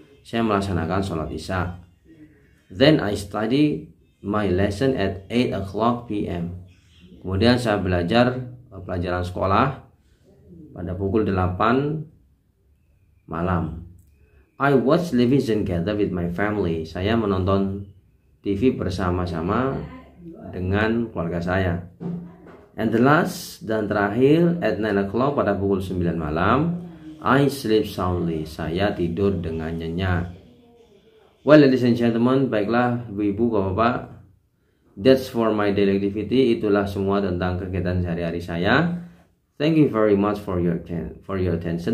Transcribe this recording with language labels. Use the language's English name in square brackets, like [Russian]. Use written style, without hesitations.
[Indonesian] Saya melaksanakan sholat isya. [English] Then I study my lesson at 8 o'clock p.m. [Indonesian] Kemudian saya belajar pelajaran sekolah pada pukul 8 malam. [English] I watch television together with my family. [Indonesian] Saya menonton TV bersama-sama dengan keluarga saya. [English] And the last [Indonesian] dan terakhir [English] at 9 o'clock [Indonesian] pada pukul 9 malam, [English] I sleep soundly. [Indonesian] Saya tidur dengan nyenyak. [English] Well, ladies and gentlemen, [Indonesian] baiklah ibu-ibu, bapak-bapak, [English] that's for my daily activity. [Indonesian] Itulah semua tentang kegiatan sehari-hari saya. [English] Thank you very much for your attention.